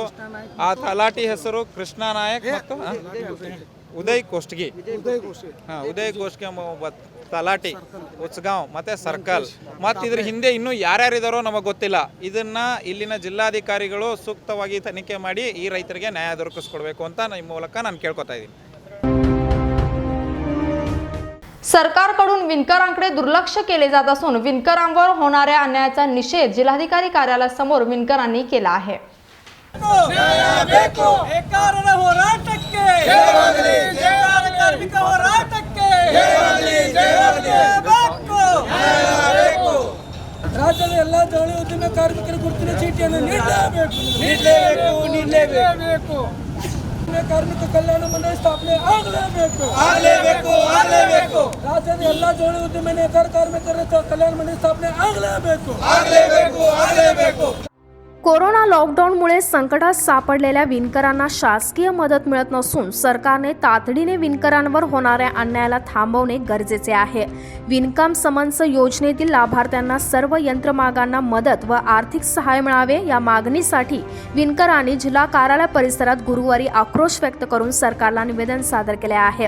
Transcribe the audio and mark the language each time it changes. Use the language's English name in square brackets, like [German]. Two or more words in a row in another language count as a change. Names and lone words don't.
[Kannada] ಆ ತಲಾಟಿ ಹೆಸರು ಕೃಷ್ಣ ನಾಯಕ್ ಮತ್ತು ಉದಯ್ ಕೋಷ್ಟ್ಗಿ. ಉದಯ್ ಕೋಷ್ಟ್ಗಿ ತಲಾಟಿ ಉಚ್ಗಾಂವ್ ಮತ್ತು ಸರ್ಕಲ್. ಮತ್ತು ಇದ್ರ ಹಿಂದೆ ಇನ್ನೂ ಯಾರ್ಯಾರಿದಾರೋ ನಮಗೆ ಗೊತ್ತಿಲ್ಲ. ಇದನ್ನು ಇಲ್ಲಿನ ಜಿಲ್ಲಾಧಿಕಾರಿಗಳು ಸೂಕ್ತವಾಗಿ ತನಿಖೆ ಮಾಡಿ ಈ ರೈತರಿಗೆ ನ್ಯಾಯ ದೊರಕಿಸ್ಕೊಡ್ಬೇಕು ಅಂತ ನಿಮ್ಮ ಮೂಲಕ ನಾನು ಕೇಳ್ಕೊತಾ ಇದ್ದೀನಿ. [Marathi] सरकारकडून विणकरांकडे दुर्लक्ष केले जात असून विणकरांवर होणाऱ्या अन्यायाचा निषेध जिल्हाधिकारी कार्यालयासमोर विणकरांनी केला आहे. [Kannada] ರಾಜ್ಯದ ಎಲ್ಲ ಜವಳಿ ಉದ್ಯಮ ಕಾರ್ಮಿಕರ ಗುರುತಿನ ಚೀಟಿಯನ್ನು ನೀಡಲೇಬೇಕು. ಕಾರ್ಮಿಕ ಕಲ್ಯಾಣ ಮಂಡಳಿ ಸ್ಥಾಪನೆ ಆಗಲೇಬೇಕು. ರಾಜ್ಯದ ಎಲ್ಲ ಜವಳಿ ಉದ್ಯಮ ನೇಕಾರ ಕಾರ್ಮಿಕರ ಕಲ್ಯಾಣ ಮಂಡಳಿ ಸ್ಥಾಪನೆ ಆಗಲೇಬೇಕು. [Marathi] कोरोना लॉकडाऊनमुळे संकटात सापडलेल्या विणकरांना शासकीय मदत मिळत नसून सरकारने तातडीने विणकरांवर होणाऱ्या अन्यायाला थांबवणे गरजेचे आहे. विणकाम समन्स योजनेतील लाभार्थ्यांना सर्व यंत्रमागांना मदत व आर्थिक सहाय्य मिळावे या मागणीसाठी विणकरांनी जिल्हा कार्यालय परिसरात गुरुवारी आक्रोश व्यक्त करून सरकारला निवेदन सादर केले आहे.